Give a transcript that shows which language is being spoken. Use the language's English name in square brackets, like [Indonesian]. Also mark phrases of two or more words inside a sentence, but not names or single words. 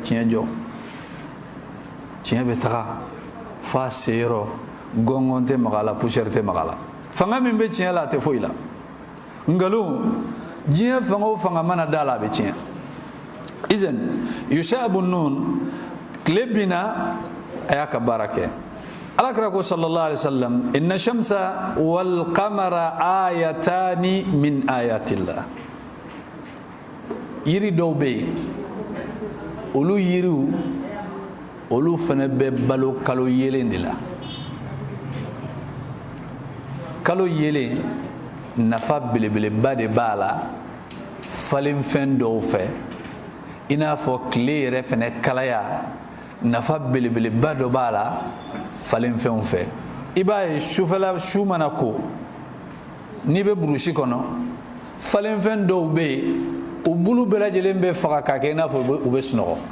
[Bambara] tiɲɛ jɔ tiɲɛ bɛ taga f'a se yɔrɔ gɔngɔn tɛ maga a la poussière tɛ maga a la fanga min bɛ tiɲɛ la a tɛ foyi la nkalon diɲɛ fanga o fanga mana da la a bɛ tiɲɛ izan Yusha ibn Nun tile binna a y'a ka baara kɛ Alakira ko [Arabic] صلى الله عليه وسلم إن الشمس والقمر آيتان من آيات الله [Bambara] yiri dɔw bɛ yen olu yiriw olu fana bɛ balo kalo yelen de la kalo yelen nafa belebeleba de b'a la falenfɛn dɔw fɛ i n'a fɔ tile yɛrɛ fana kalaya nafa belebeleba dɔ b'a la falenfɛnw fɛ i b'a ye sufɛla su mana ko n'i bɛ burusi kɔnɔ falenfɛn dɔw bɛ yen u bulu bɛɛ lajɛlen bɛ faga k'a kɛ i n'a fɔ u bɛ sunɔgɔ